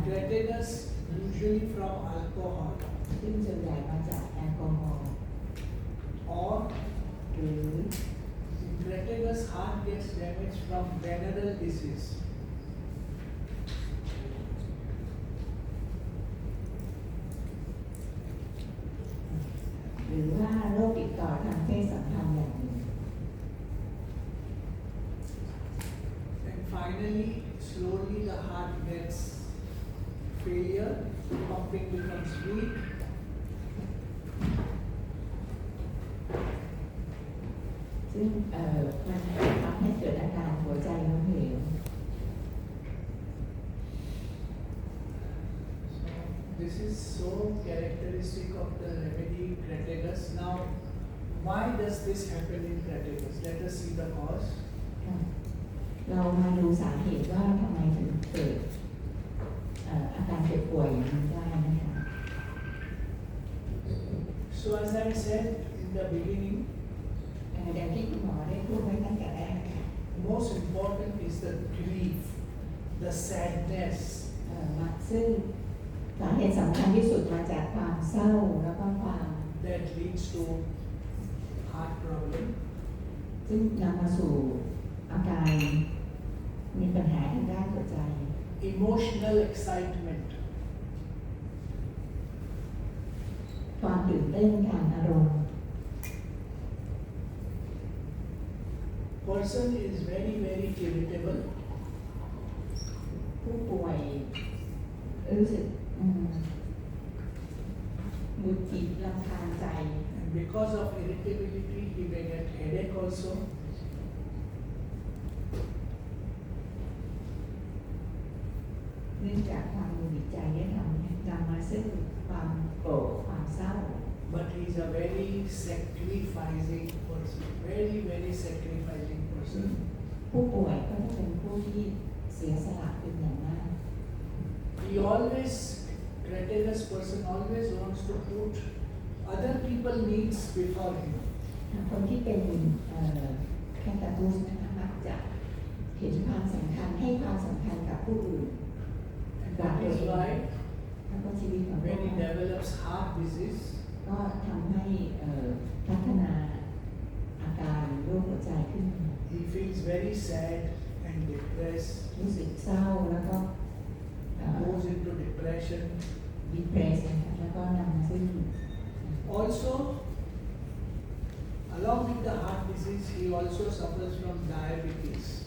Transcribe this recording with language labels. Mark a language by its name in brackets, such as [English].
[English] catheters usually from alcohol [Thai] ซึ่งส่วนใหญ่มาจากแอลกอฮอล์ [English] or [Thai] หรือ [English] in catheters heart gets damaged from venereal disease. [Thai] หรือว่าโรคติดต่อทางเพศสัมพันธ์อย่างหนึ่ง [English] And finally, slowly the heart gets failure, pumping becomes weak, [Thai] ซึ่งมันทำให้เกิดอาการหัวใจล้มเหลว [English] This is so characteristic of the remedy crataegus. Now, why does this happen in crataegus? Let us see the cause. [Thai] เรามาดูสาเหตุว่าทำไมถึงเกิดอาการเจ็บป่วยอย่างนี้ได้นะคะ [English] So, as I said in the beginning, [Thai] อย่างที่คุณหมอได้พูดไว้ตั้งแต่แรกค่ะ [English] most important is the grief, the sadness, [Thai] ซึ่งสาเหตุสำคัญที่สุดมาจากความเศร้าแล้วก็ความ [English] that leads to heart problem. [Thai] ซึ่งนำมาสู่อาการมีปัญหาทางด้านหัวใจ [English] Emotional excitement, [Thai] ความตื่นเต้นทางอารมณ์ [English] person is very, very irritable, [Thai] ผู้ป่วยรู้สึกหงุดหงิดรำคาญใจ [English] and because of irritability, he may get headache also. [Thai] เนื่องจากความหงุดหงิดใจได้นำมาซึ่งความโกรธความเศร้า [English] But he is a very sacrificing person, very, very sacrificing person. [Thai] ผู้ป่วยก็จะเป็นผู้ที่เสียสละเป็นอย่างมาก [English] He always, crataegus person always wants to put other people's needs before him. [Thai] คนที่เป็นแคตาลูสนะคะมักจะเห็นความสำคัญให้ความสำคัญกับผู้อื่น [English] And [Thai] กับ [English] that [Thai] ตัว [English] is [Thai] เอง [English] why [Thai] แล้วก็ชีวิตของ [English] when he [Thai] เขา [English] develops heart disease, [Thai] ก็ทำให้พัฒนาอาการโรคหัวใจขึ้น [English] he feels very sad and depressed, [Thai] รู้สึกเศร้าแล้วก็ [English] goes into depression. [Thai] ดิเพรสนะคะแล้วก็นำมาซึ่ง [English] Also, along with the heart disease, he also suffers from diabetes.